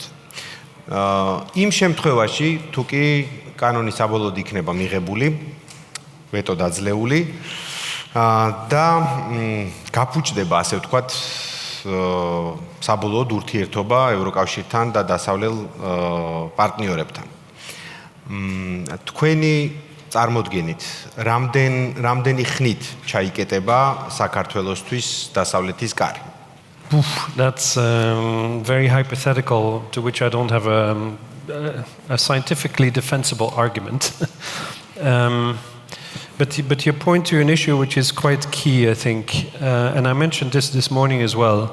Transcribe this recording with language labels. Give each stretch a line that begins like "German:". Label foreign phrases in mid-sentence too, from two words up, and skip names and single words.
Georgian: იმ შემთხვევაში, თუ კი კანონი საბოლოოდ იქნება მიღებული, ვეტო დაძლეული და გაფუჭდება, ასე ვთქვათ, საბოლოოდ ურთიერთობა ევროკავშირთან და დასავლელ პარტნიორებთან. თქვენი წარმოდგენით, რამდენი ხნით ჩაიკეტება საქართველოსთვის დასავლეთის კარი?
English: That's very hypothetical, to which I don't have a scientifically defensible argument. But you point to an issue which is quite key, I think, and I mentioned this morning as well.